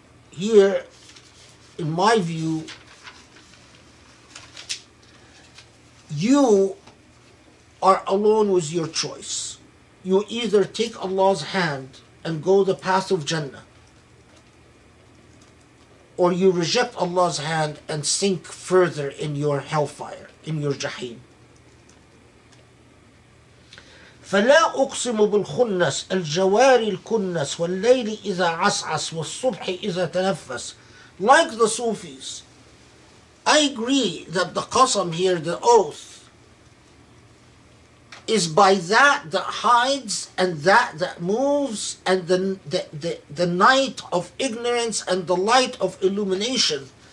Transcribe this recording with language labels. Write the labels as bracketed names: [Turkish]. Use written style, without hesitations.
[English] Here, in my view, you are alone with your choice. You either take Allah's hand and go the path of Jannah, or you reject Allah's hand and sink further in your hellfire, in your jahim. [Arabic] فلا أقسم بالخنس الجوار الكنس والليل إذا عسعس والصبح إذا تنفس. [English] Like the Sufis, I agree that the qasam here, the oath, is by that hides and that moves, and the night of ignorance and the light of illumination.